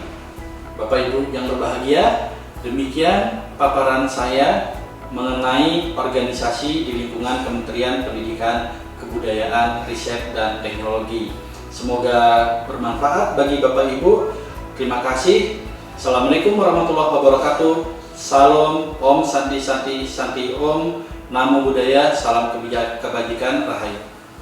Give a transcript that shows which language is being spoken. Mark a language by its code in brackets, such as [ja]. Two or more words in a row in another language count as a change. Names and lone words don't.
[id] Bapak Ibu yang berbahagia, demikian paparan saya mengenai organisasi di lingkungan Kementerian Pendidikan, Kebudayaan, Riset, dan Teknologi. Semoga bermanfaat bagi Bapak Ibu. Terima kasih. [ar] السلام عليكم ورحمة الله وبركاته. [id] Salam, [sa] ॐ शान्ति शान्ति शान्ति ॐ. [pi] Namo Buddhaya, [id] salam kebajikan, rahayu.